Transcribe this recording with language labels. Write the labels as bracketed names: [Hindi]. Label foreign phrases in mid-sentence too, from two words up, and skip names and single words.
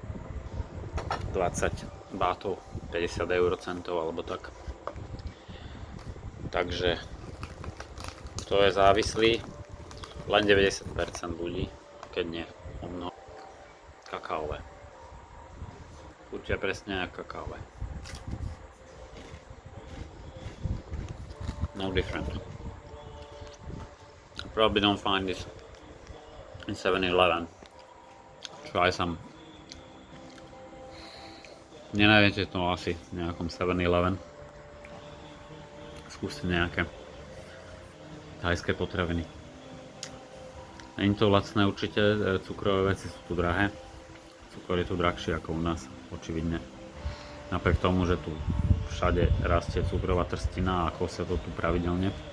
[Slovak] 20 bátov, 50 eurocentov alebo tak. Takže to je závislý, len 90% ľudí, keď nie o mnoho. Kakaové. Chutia presne ako kakaové. [English] No different. I probably don't find this in 7-Eleven. Try some. [Slovak] Nenájdete to asi v nejakom 7-Eleven. Skúste nejaké thajské potraviny. Není to lacné určite, cukrové veci sú tu drahé. Cukor je tu drahší ako u nás, očividne. Napriek tomu, že tu všade rastie cukrová trstina a kosia to tu pravidelne.